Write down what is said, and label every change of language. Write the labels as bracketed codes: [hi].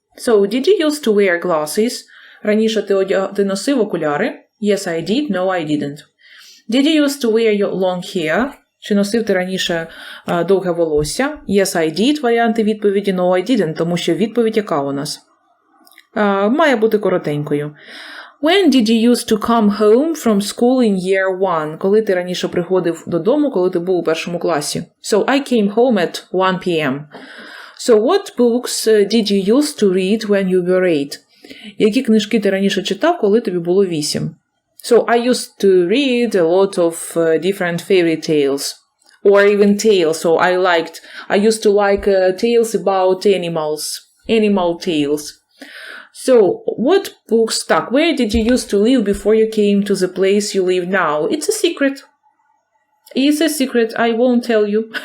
[en] So, did you used to wear glasses? [uk] Раніше ти носив окуляри? [en] Yes, I did. No, I didn't. Did you used to wear your long hair? [uk] Чи носив ти раніше довге волосся? [en] Yes, I did. [uk] Варіанти відповіді. [en] No, I didn't. [uk] Тому що відповідь яка у нас? Має бути коротенькою. [en] When did you used to come home from school in year 1? [uk] Коли ти раніше приходив додому, коли ти був у першому класі? [en] So, I came home at 1 p.m. So, what books did you used to read when you were 8? Які книжки ти раніше читав, коли тобі було 8? So, I used to read a lot of different fairy tales. Or even tales. So, I used to like tales about animals. Animal tales. So, what books stuck? Where did you used to live before you came to the place you live now? It's a secret. It's a secret. I won't tell you.